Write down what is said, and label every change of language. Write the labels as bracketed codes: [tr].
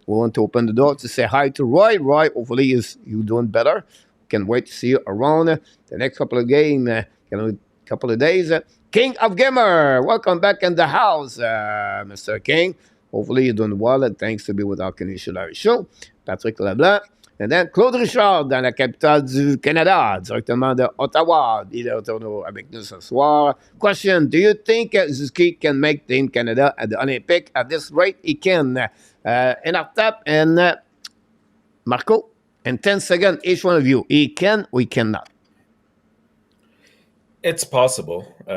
[en] We want to open the door to say hi to Roy. Roy, hopefully, you're doing better. Can't wait to see you around the next couple of games, couple of days. King of Gamer, welcome back in the house, Mr. King. Hopefully, you're doing well. And thanks to be with our Canadian show. Patrick Leblanc. [fr] Et then Claude Richard dans la capitale du Canada, directement de Ottawa. Il est retourné avec nous ce soir. [en] Question, do you think Zuski can make Team Canada at the Olympic? At this rate, he can. In our tap, and Marco, in 10 seconds, each one of you. He can, we cannot. It's possible.